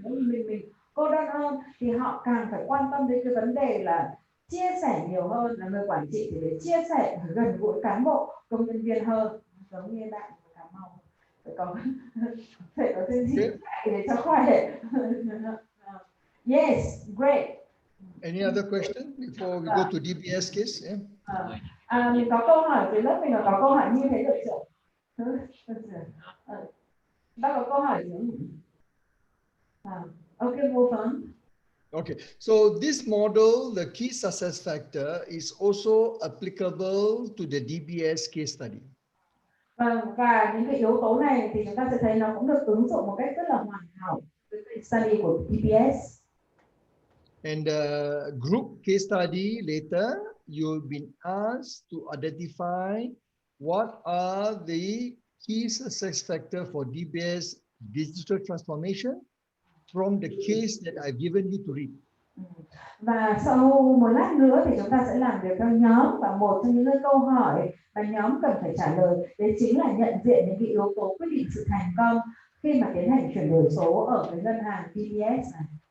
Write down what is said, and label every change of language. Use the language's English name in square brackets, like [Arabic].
[Vietnamese] Nếu mình cô đơn hơn thì họ càng phải quan tâm đến cái vấn đề là chia sẻ nhiều hơn, là người quản trị thì phải chia sẻ gần gũi cán bộ công nhân viên hơn, giống như bạn Cà Mau phải có chương trình để cho khỏe. [English] Yes, great. Any other question before we go to DBS case? [Vietnamese] Mình có câu hỏi dưới lớp mình là có câu hỏi như thế được chưa? Bác có câu hỏi gì không? [English] Okay, move on. Okay, so this model, the key success factor, is also applicable to the DBS case study. [Vietnamese] Và những cái yếu tố này thì chúng ta sẽ thấy nó cũng được ứng dụng một cách rất là hoàn hảo với case study của DBS. [English] And the group case study later, you've been asked to identify what are the key success factor for DBS digital transformation from the case that I've given you to read. [Vietnamese] Và sau một lát nữa thì chúng ta sẽ làm việc theo nhóm, và một trong những cái câu hỏi mà nhóm cần phải trả lời đấy chính là nhận diện những cái yếu tố quyết định sự thành công khi mà tiến hành chuyển đổi số ở cái ngân hàng DBS này.